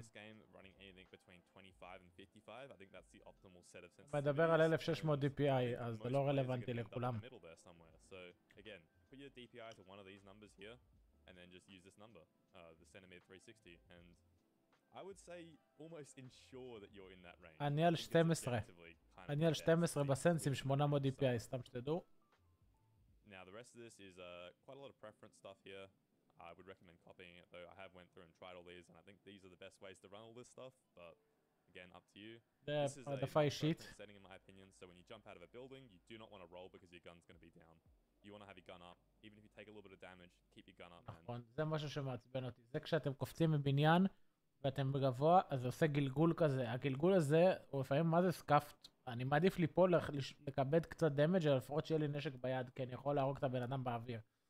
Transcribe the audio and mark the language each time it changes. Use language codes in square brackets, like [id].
[en] This game running anything between 25 and 55. I think that's the optimal set of sensitivities. [he] מדבר על 1600 DPI, אז זה לא רלוונטי לכולם. [en] So again, put your DPI to one of these numbers here, and then just use this number, the centimeter 360, and I would say almost ensure that you're in that range. [he] אני על 12. אני על 12 בסנסים 800 DPI, סתם שתדעו. [en] Now the rest of this is quite a lot of preference stuff here. I would recommend copying it though. I have went through and tried all these, and I think these are the best ways to run all this stuff, but again, up to you. This is a preference setting in my opinion, so when you jump out of a building, you do not want to roll because your gun's going to be down. You want to have your gun up. Even if you take a little bit of damage, keep your gun up, man. [he] נכון, זה משהו שמעצבן אותי. זה כשאתם קופצים מבניין ואתם בגבוה, אז זה עושה גלגול כזה. הגלגול הזה, הוא לפעמים מה זה סקאפט. אני מעדיף ליפול, לקבד קצת דמג' אבל לפחות שיהיה לי נשק ביד, כי אני יכול להרוג את הבן אדם באוויר.